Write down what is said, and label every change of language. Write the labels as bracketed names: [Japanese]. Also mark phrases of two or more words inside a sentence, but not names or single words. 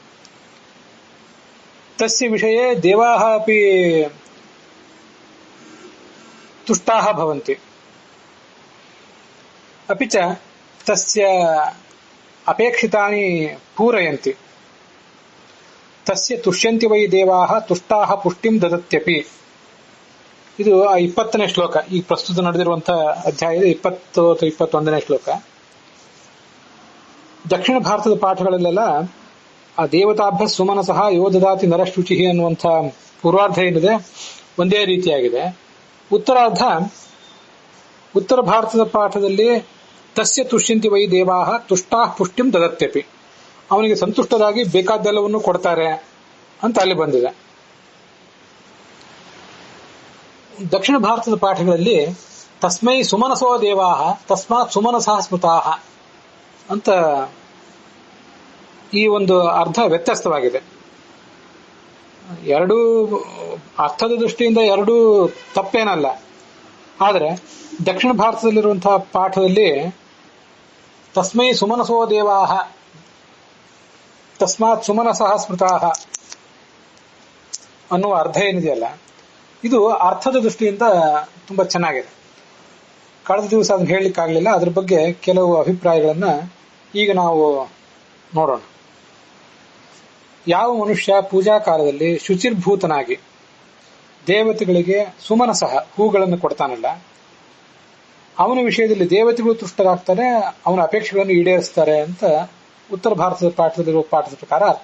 [Sanskrit] ತಸ್ಯ ವಿಷಯೇ ದೇವಾಃ ಅಪಿ ತುಷ್ಟಾಃ ಭವಂತಿ अपि च तस्य अपेक्षितानि पूरयन्ति तस्य तुष्यन्ति वै देवाः तुष्टाः पुष्टिं ददत्यपि. [Kannada] ಇದು 20ನೇ ಶ್ಲೋಕ, ಈ ಪ್ರಸ್ತುತ ನಡೆದಿರುವಂತಹ ಅಧ್ಯಾಯದ 20 ಅಥವಾ 21ನೇ ಶ್ಲೋಕ. ದಕ್ಷಿಣ ಭಾರತದ ಪಾಠಗಳಲ್ಲೆಲ್ಲ ಆ [Sanskrit] ದೇವತಾಭ್ಯ ಸುಮನಸಃ ಯೋ ದದಾತಿ ನರಶುಚಿ [Kannada] ಅನ್ನುವಂಥ ಪೂರ್ವಾರ್ಧ ಏನಿದೆ ಒಂದೇ ರೀತಿಯಾಗಿದೆ. ಉತ್ತರಾರ್ಧ ಉತ್ತರ ಭಾರತದ ಪಾಠದಲ್ಲಿ [Sanskrit] ತಸ್ಯ ತುಷ್ಯಂತಿ ವೈ ದೇವಾಹ ತುಷ್ಟಾಃ ಪುಷ್ಟಿಂ ದದತ್ಯಪಿ, [Kannada] ಅವನಿಗೆ ಸಂತುಷ್ಟರಾಗಿ ಬೇಕಾದ್ದೆಲ್ಲವನ್ನು ಕೊಡ್ತಾರೆ ಅಂತ ಅಲ್ಲಿ ಬಂದಿದೆ. ದಕ್ಷಿಣ ಭಾರತದ ಪಾಠಗಳಲ್ಲಿ [Sanskrit] ತಸ್ಮೈ ಸುಮನಸೋ ದೇವಾಹ ತಸ್ಮಾತ್ ಸುಮನಸಃ ಸ್ಮೃತಾಃ [Kannada] ಅಂತ ಈ ಒಂದು ಅರ್ಥ ವ್ಯತ್ಯಸ್ತವಾಗಿದೆ. ಎರಡೂ ಅರ್ಥದ ದೃಷ್ಟಿಯಿಂದ ಎರಡೂ ತಪ್ಪೇನಲ್ಲ. ಆದರೆ ದಕ್ಷಿಣ ಭಾರತದಲ್ಲಿರುವಂತಹ ಪಾಠದಲ್ಲಿ [Sanskrit] ತಸ್ಮೈ ಸುಮನಸೋ ದೇವಾಹ ತಸ್ಮಾತ್ ಸುಮನಸಃ ಸ್ಮೃತಾಃ [Kannada] ಅನ್ನುವ ಅರ್ಥ ಏನಿದೆಯಲ್ಲ, ಇದು ಅರ್ಥದ ದೃಷ್ಟಿಯಿಂದ ತುಂಬಾ ಚೆನ್ನಾಗಿದೆ. ಕಳೆದ ದಿವಸ ಅದನ್ನು ಹೇಳಲಿಕ್ಕಾಗಲಿಲ್ಲ. ಅದ್ರ ಬಗ್ಗೆ ಕೆಲವು ಅಭಿಪ್ರಾಯಗಳನ್ನ ಈಗ ನಾವು ನೋಡೋಣ. ಯಾವ ಮನುಷ್ಯ ಪೂಜಾ ಕಾಲದಲ್ಲಿ ಶುಚಿರ್ಭೂತನಾಗಿ ದೇವತೆಗಳಿಗೆ ಸುಮನಸಃ ಹೂಗಳನ್ನು ಕೊಡ್ತಾನಲ್ಲ, ಅವನ ವಿಷಯದಲ್ಲಿ ದೇವತೆಗಳು ತುಷ್ಟರಾಗ್ತಾರೆ, ಅವನ ಅಪೇಕ್ಷೆಗಳನ್ನು ಈಡೇರಿಸ್ತಾರೆ ಅಂತ ಉತ್ತರ ಭಾರತದ ಪಾಠದಲ್ಲಿರುವ ಪಾಠದ ಪ್ರಕಾರ ಅರ್ಥ.